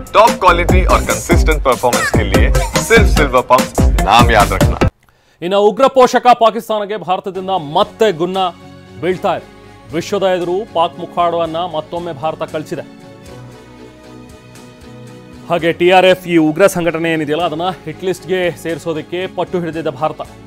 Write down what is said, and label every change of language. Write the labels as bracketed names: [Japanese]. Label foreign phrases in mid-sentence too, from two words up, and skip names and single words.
[English] top quality [Hindi] और [English] consistent performance [Hindi] के लिए सिर्फ सिल्वर पंप नाम याद रखना। [Kannada] ಇನ್ನು ಉಗ್ರ ಪೋಷಕ ಪಾಕಿಸ್ತಾನಕ್ಕೆ ಭಾರತದಿಂದ ಮತ್ತೆ ಗುನ್ನ ಬೀಳ್ತಾ ಇದೆ. ವಿಶ್ವದ ಎದುರು ಪಾಕ್ ಮುಖವಾಡವನ್ನ ಮತ್ತೊಮ್ಮೆ ಭಾರತ ಕಳಿಸಿದೆ. ಹಾಗೆ ಟಿಆರ್ಎಫ್ ಈ ಉಗ್ರ ಸಂಘಟನೆ ಏನಿದೆಯಲ್ಲ ಅದನ್ನ [English] hit list [Kannada] ಸೇರಿಸೋದಕ್ಕೆ ಪಟ್ಟು ಹಿಡಿದಿದ್ದ ಭಾರತ.